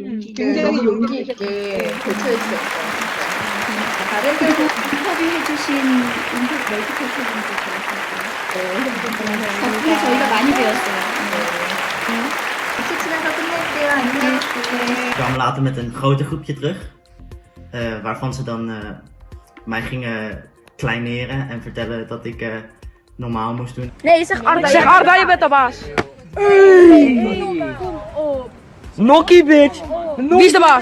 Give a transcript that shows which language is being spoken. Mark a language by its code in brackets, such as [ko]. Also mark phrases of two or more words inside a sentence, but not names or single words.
[ko] 용기. 굉장히 너무 용기 용기 있게 있게 대처해주셨어요. 다른 그리고 데도 인터뷰해주신 인터 멀티컬처님도 좋았어요. 덕분에 저희가 많이 배웠어요. 박수 치면서 끝낼게요. 안녕. 네. [nl] Ik kwam later met een groter groepje terug, waarvan ze dan mij gingen kleineren en vertellen dat ik normaal moest doen. Nee, zeg Arda, je bent de baas. Nokkie, bitch. Wie is de baas?